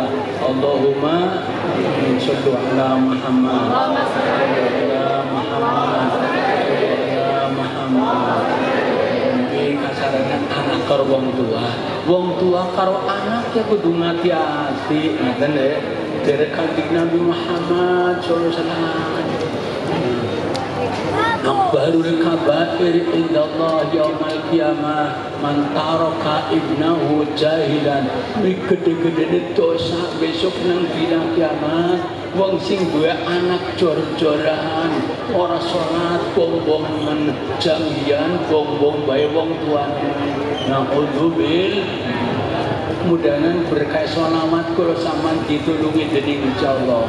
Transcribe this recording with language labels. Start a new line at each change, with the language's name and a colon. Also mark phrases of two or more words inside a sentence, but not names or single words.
Arabic: اللهم صل على محمد
Javanese: iki kasarane anak karo wong tua karo anak ya kudu ngati-ati ngoten lho derek Kanjeng Nabi Muhammad
Arabic: صلى الله عليه وسلم. أكبر الكبائر عند الله يوم القيامة من ترك ابنه جاهلا.
Javanese: Gede-gedene dosa besok nang dina kiamat wong sing duwe anak jor-joran ora salat bombong men janjian bombong bae wong tuane. Naudzubil mudahan berkah sholawat kula sampean ditulungi dening Gusti Allah.